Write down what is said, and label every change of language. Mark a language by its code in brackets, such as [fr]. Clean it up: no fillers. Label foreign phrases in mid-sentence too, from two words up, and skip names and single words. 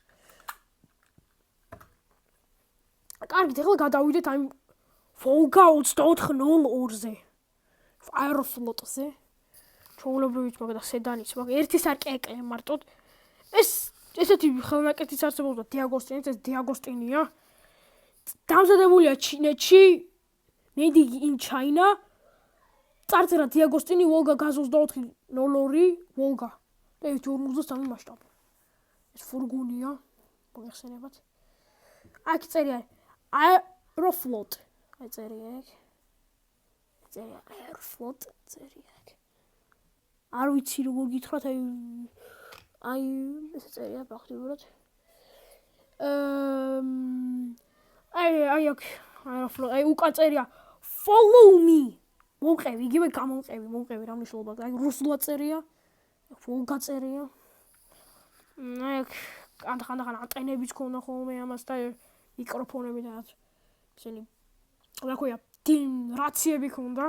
[ka] კარგით, ახლა გადავიდეთ აი Volga 2402-ზე. Aeroflot-ზე. ჩაულებრივიც მაგ და სედანიც მაგ ერთი სარკე ეკლე მარტოდ. ესეთი ხელნაკეთიც არსებობს და დიაგოსტინიც, ეს დიაგოსტინია. დამზადებულია ჩინეთში. [en] Made in China. [ka] წარწერა დიაგოსტინი Volga GAZ 2402 Volga. და 43 მასშტაბი. ეს ფურგონია. მოგეხსენებათ. აქ წერია Aeroflot. აი წერია ეგ. წერია Aeroflot წერია ეგ. არ ვიცი როგორ გითხრათ აი ეს წერია ფაქტიურად. აი აქ Aeroflot აი უკან წერია [en] follow me. [ka] მომყევი, იგივე გამომყევი, რა მნიშვნელობა აქვს? აი რუსულად წერია. Volga წერია. აი ხანდახან ანტენებიც ქონდა ხოლმე ამას და მიკროფონები და ისინი რა ქვია, რაციები ქონდა.